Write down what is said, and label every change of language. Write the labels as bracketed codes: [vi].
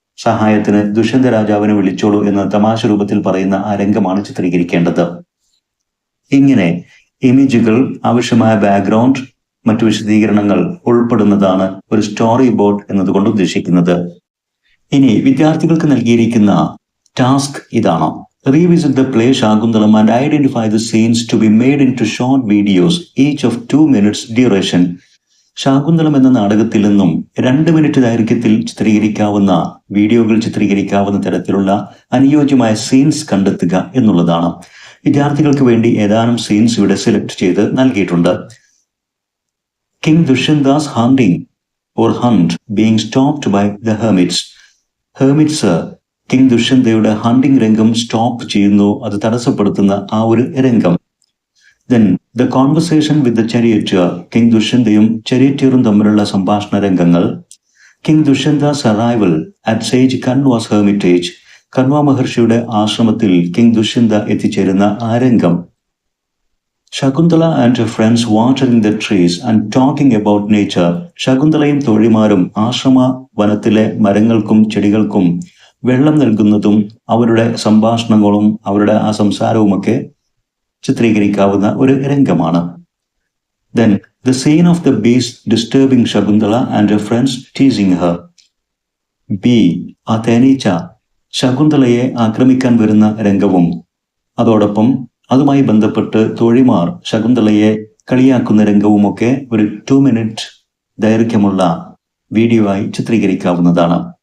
[ml] സഹായത്തിന് ദുഷ്യന്ത രാജാവിനെ വിളിച്ചോളൂ എന്ന് തമാശ രൂപത്തിൽ പറയുന്ന ആ രംഗമാണ് ചിത്രീകരിക്കേണ്ടത്. ഇങ്ങനെ ഇമേജുകൾ, ആവശ്യമായ ബാക്ക്ഗ്രൗണ്ട്, മറ്റു വിശദീകരണങ്ങൾ ഉൾപ്പെടുന്നതാണ് ഒരു സ്റ്റോറി ബോർഡ് എന്നതുകൊണ്ട് ഉദ്ദേശിക്കുന്നത്. ഇനി വിദ്യാർത്ഥികൾക്ക് നൽകിയിരിക്കുന്ന ടാസ്ക് ഇതാണ്. [en] Revisit the play Shakuntalam and identify the scenes to be made into short videos, each of 2 minutes duration. [ml] Shakuntalam എന്ന നാടകത്തിൽ നിന്നും 2 മിനിറ്റ് ദൈർഘ്യത്തിൽ ചിത്രീകരിക്കാവുന്ന വീഡിയോകൾ ചിത്രീകരിക്കാവുന്ന തരത്തിലുള്ള അനുയോജ്യമായ സീൻസ് കണ്ടെത്തുക എന്നുള്ളതാണ്. വിദ്യാർത്ഥികൾക്ക് വേണ്ടി ഏതാനും സീൻസ് ഇവിടെ സെലക്ട് ചെയ്ത് നൽകിയിട്ടുണ്ട്. [en] King Dushyanta's hunting or hunt being stopped by the hermits. [ml] Hermit's king ദുഷ്യന്തയുടെ hunting രംഗം സ്റ്റോപ്പ് ചെയ്യുന്നു, അത് തടസ്സപ്പെടുത്തുന്ന ആ ഒരു രംഗം. [en] Then the conversation with the charioteer, [ml] king ദുഷ്യന്തയും ചരിയറ്ററും തമ്മിലുള്ള സംഭാഷണ രംഗങ്ങൾ. King ദുഷ്യന്താസ് [en] arrival at Sage Kanwa's hermitage, [ml] Kanva മഹർഷിയുടെ ആശ്രമത്തിൽ കിങ് ദുഷ്യന്ത എത്തിച്ചേരുന്ന ആ രംഗം. [en] Shakuntala and her friends watering the trees and talking about nature. [ml] ശകുന്തളയും തോഴിമാരും ആശ്രമ വനത്തിലെ മരങ്ങൾക്കും ചെടികൾക്കും വെള്ളം നൽകുന്നതും അവരുടെ സംഭാഷണങ്ങളും അവരുടെ ആ സംസാരവുമൊക്കെ ചിത്രീകരിക്കാവുന്ന ഒരു രംഗമാണ്. [en] Then the scene of the beast disturbing Shakuntala and her friends teasing her. B. [ml] ആ തേനീച്ച ശകുന്തളയെ ആക്രമിക്കാൻ വരുന്ന രംഗവും അതോടൊപ്പം അതുമായി ബന്ധപ്പെട്ട് തോഴിമാർ ശകുന്തളയെ കളിയാക്കുന്ന രംഗവുമൊക്കെ ഒരു 2 മിനിറ്റ് ദൈർഘ്യമുള്ള വീഡിയോ ആയി ചിത്രീകരിക്കാവുന്നതാണ്.